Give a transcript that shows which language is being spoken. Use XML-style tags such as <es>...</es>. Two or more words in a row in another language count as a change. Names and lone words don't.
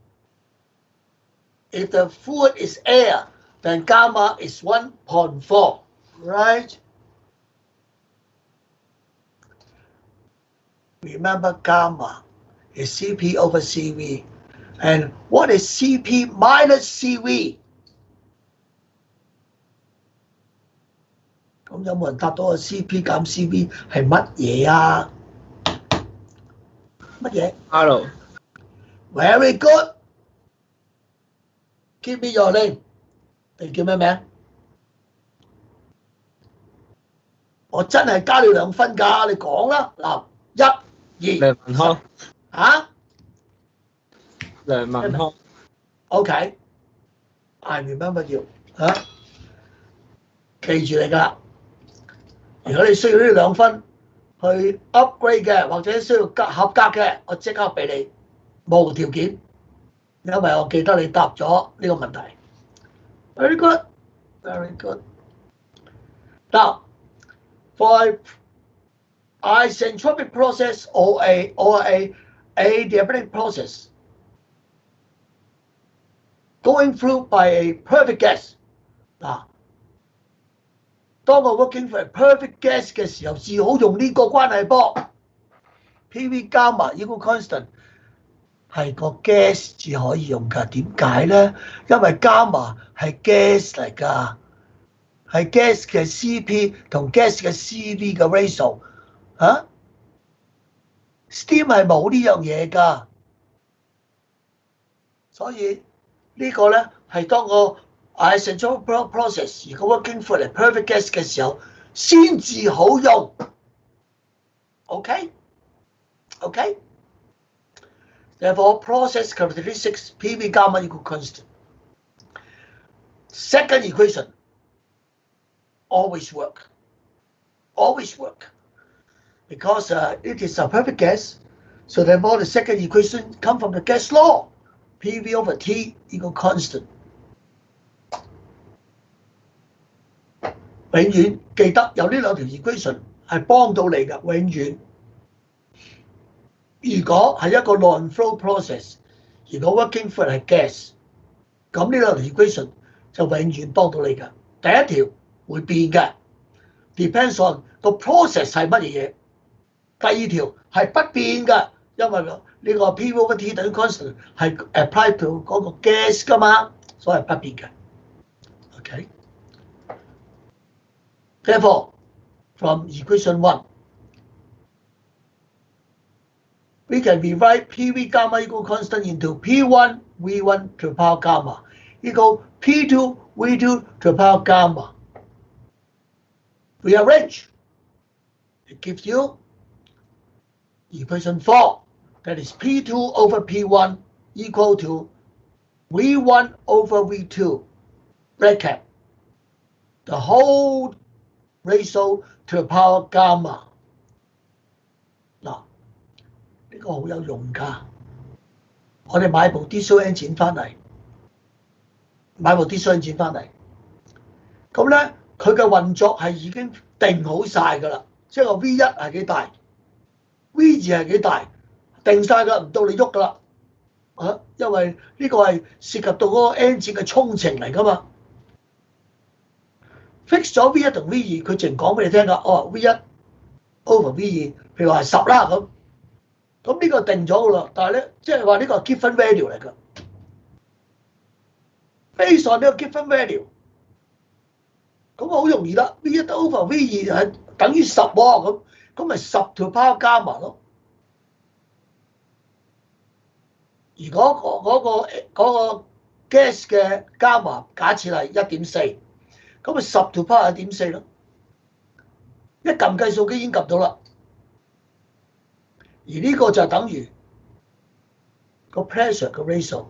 <en>If the fluid is air, then gamma is 1.4, right? Remember, gamma is Cp over Cv. And what is Cp minus Cv?</en> <yue>咁有冇人答到個 CP 減 CV 係乜嘢啊？乜嘢</yue> <en>Hello. Very good. Give me your name.</en> <yue>你叫咩名？我真係加你2分㗎，你講啦。嗱，1、2。梁文康。嚇？梁文康。</yue> <en>Okay. I remember you.</en> <yue>嚇？記住你㗎。如果你需要呢2分去 upgrade 嘅，或者需要合格嘅，我即刻俾你，無條件，因為我記得你答咗呢個問題。</yue> <en>Very good, very good. Now, for isentropic process or a adiabatic process, going through by a perfect gas.</en> <yue>嗱。當我</yue> <en>working for a perfect gas</en> <yue>嘅時候，至好用呢個關係噃。</yue> <en>PV gamma equal constant</en> <yue>係個 gas 至可以用㗎。點解咧？因為 gamma 係 gas 嚟㗎，係 gas 嘅 CP 同 gas 嘅 CV 嘅 ratio 嚇。Steam 係冇呢樣嘢㗎，所以呢個咧係當我</yue> <en>isentropic process</en> <yue>如果</yue> <en>working for a perfect gas</en> <yue>嘅時候先至好用。OK? OK?</yue> <en>Therefore, process characteristics PV gamma equal constant. Second equation always work. Always work. Because it is a perfect gas, so therefore the second equation comes from the gas law. PV over T equal constant.</en> <yue>永遠記得有呢2條 equation 係幫到你㗎，永遠。如果係一個</yue> <en>non-flow process，</en> <yue>如果</yue> <en>working for</en> <yue>係 gas， 咁呢2條 equation 就永遠幫到你㗎。第一條會變嘅 ，</yue> <en>depends on</en> <yue>個 process 係乜嘢。第二條係不變嘅，因為呢個</yue> <en>P over T</en> <yue>等於 constant 係</yue> <en>apply to</en> <yue>嗰個 gas 㗎嘛，所以係不變嘅。</yue> <en>OK。Therefore, from equation 1, we can rewrite PV gamma equal constant into P1 V1 to the power gamma equal P2 V2 to the power gamma. Rearrange. It gives you equation 4. That is P2 over P1 equal to V1 over V2 bracket the whole ratio to the power gamma.</en> <yue>嗱，呢個好有用㗎。我哋買部</yue> <en>diesel engine</en> <yue>翻嚟，咁咧佢嘅運作係已經定好晒㗎啦，即係個 V1 係幾大 ，V2 係幾大，定晒㗎，唔到你喐㗎啦。因為呢個係涉及到嗰個 engine 嘅衝程嚟㗎嘛。fix 咗 V1 同 V2， 佢淨講俾你聽㗎。哦 ，</yue> <en>V1 over V2，</en> <yue>譬如話係10啦咁。咁呢個定咗㗎啦，但係咧，即係話呢個係</yue> <en>given value</en> <yue>嚟㗎。</yue> <en>Based on</en> <yue>呢個</yue> <en>given value，</en> <yue>咁好容易啦。V1 over V2 係等於10喎，咁咪10條</yue> <en>power gamma</en> <yue>咯。如果嗰個 gas 嘅 gamma 假設係 1.4， 咁咪10條 power 1.4咯。一撳計數機已經撳到啦。而呢個就等於個 pressure 嘅 ratio。</yue>